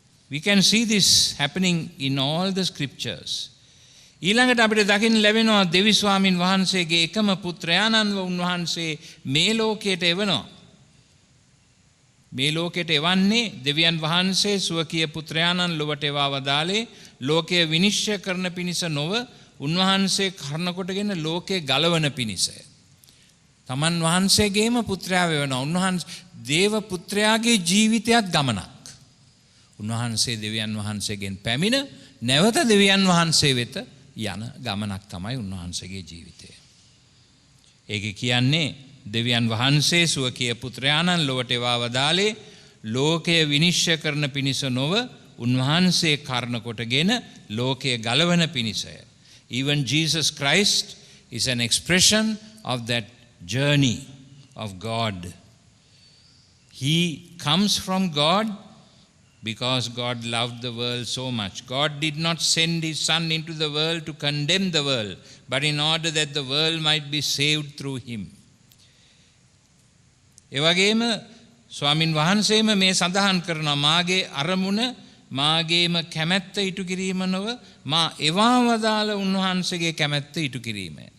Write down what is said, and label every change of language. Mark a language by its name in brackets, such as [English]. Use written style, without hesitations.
[English] We can see this happening in all the scriptures. [Sinhala] ඊළඟට අපිට දකින්න ලැබෙනවා දෙවි ස්වාමින් වහන්සේගේ එකම පුත්‍රයාණන්ව උන්වහන්සේ මේ ලෝකයට එවනවා. මේ ලෝකයට එවන්නේ දෙවියන් වහන්සේ ස්වකීය පුත්‍රයාණන් ලොවට එවා වදාලේ ලෝකය විනිශ්චය කරන පිණිස නොව උන්වහන්සේ කර්ණ කොටගෙන ලෝකය ගලවන පිණිසය. තමන් වහන්සේගේම පුත්‍රයා වෙනවා. උන්වහන්සේ දේව පුත්‍රයාගේ ජීවිතයත් ගමනක්. උන්වහන්සේ දෙවියන් වහන්සේගෙන් පැමිණ නැවත දෙවියන් වහන්සේ වෙත යන ගමනක් තමයි උන්වහන්සේගේ ජීවිතය. ඒක කියන්නේ දෙවියන් වහන්සේ ස්වකීය පුත්‍රයාණන් ලොවට එවා වදාලේ ලෝකය විනිශ්චය කරන පිණිස නොව උන්වහන්සේ කර්ණ කොටගෙන ලෝකය ගලවන පිණිසය. [English] Even Jesus Christ is an expression of that journey of God. He comes from God because God loved the world so much. God did not send his Son into the world to condemn the world, but in order that the world might be saved through him. [Sinhala] එවැගේම ස්වාමින් වහන්සේම මේ සඳහන් කරනවා මාගේ අරමුණ මාගේම කැමැත්ත ඉටු කිරීම නොව මා එවා වදාළ උන්වහන්සේගේ කැමැත්ත ඉටු කිරීම.